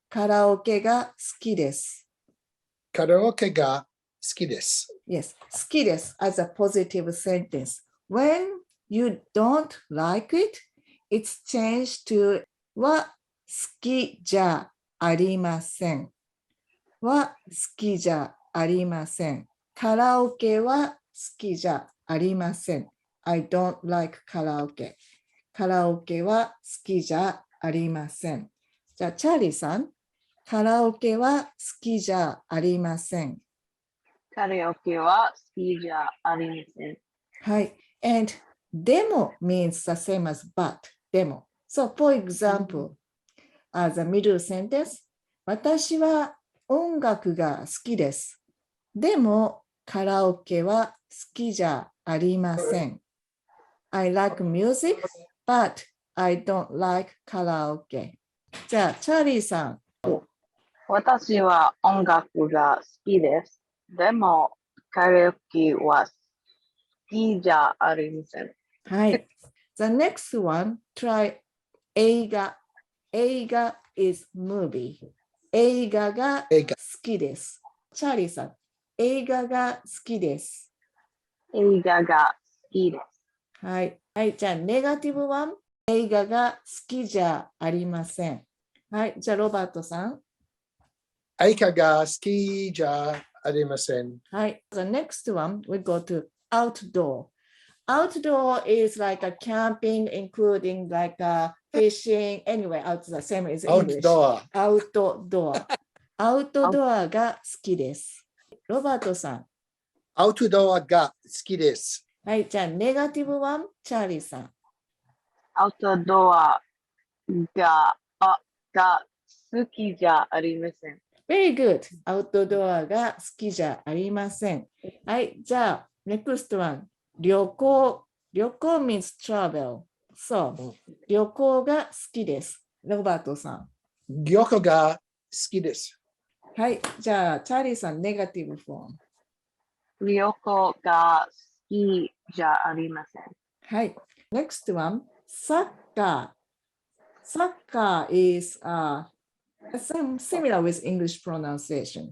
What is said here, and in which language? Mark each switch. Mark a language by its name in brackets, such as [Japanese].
[Japanese] カラオケが好きです。カラオケが好きです。 [English] Yes, [Japanese] 好きです [English] as a positive sentence. When you don't like it, it's changed to [Japanese] は好きじゃありません。は好きじゃありません。カラオケは好きじゃありません。 [English] I don't like カラオケ。 [Japanese] カラオケは好きじゃありません。じゃあ、チャーリーさん。カラオケは好きじゃありません。カラオケは好きじゃありません。はい。 [English] And demo means the same as but, demo. So, for example, as a middle sentence, [Japanese] 私は音楽が好きです。でも、カラオケは好きじゃありません。 [English] I like music, but I don't like カラオケ。 [Japanese] じゃあ、チャーリーさん。私は音楽が好きです。でも、カラオケは好きじゃありません。はい。 [English] The next one, try 映画。 [Japanese] 映画 [English] is movie。 [Japanese] 映画が好きです。チャーリーさん。映画が好きです。映画が好きです。はい。はい。じゃあ、ネガティブワン。映画が好きじゃありません。はい。じゃあ、ロバートさん。映画が好きじゃありません。はい。 [English] The next one, we go to outdoor. Outdoor is like a camping, including like a fishing, anyway, out the same as English. Outdoor. [Japanese] Outdoor が好きです。ロバートさん。アウトドアが好きです。はい、じゃあ、ネガティブワン、チャーリーさん。アウトドアが好きじゃありません。 [English] Very good. [Japanese] アウトドアが好きじゃありません。はい、じゃあ、 [English] next one。 [Japanese] 旅行。 [English] 旅行 means travel. [Japanese] そう。旅行が好きです。ロバートさん。旅行が好きです。はい、じゃあ、チャーリーさん、ネガティブフォーム。旅行が好きじゃありません。はい。 [English] Next one、サッカー。 サッカー is similar with English pronunciation.